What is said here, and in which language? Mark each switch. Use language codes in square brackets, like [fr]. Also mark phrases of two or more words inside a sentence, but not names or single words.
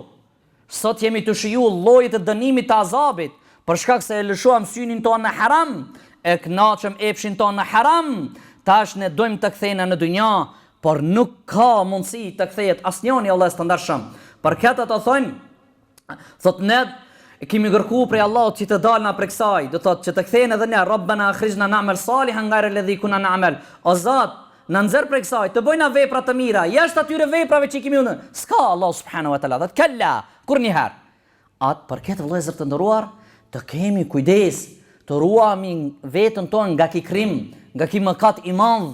[sq] Sot jemi të shiju llojet e dënimit të azabit, për shkak se e lëshuam synin tonë në haram, e kënaqëm epshin tonë në haram, tash ne dojmë të kthehena në dynja, por nuk ka mundësi të kthehet asnjëri, Allah të ndershëm. Për këtë të thojmë, thot ne kemi kërku prej Allahut që të dalna prej kësaj, do thot që të kthehen edhe ne, [ar] ربنا أخرجنا نعمل صالحا غير الذي كنا نعمل. [sq] O Zot, na nxjerr prej kësaj, të bëjna vepra të mira, jashtë atyre veprave që kemi unë. S'ka Allah [ar] سبحانه وتعالى, [sq] kalla, kur një herë. Atë për këtë vëllezër të nderuar, të kemi kujdes, të ruami veten tonë nga ky krim, nga ky mëkat i madh.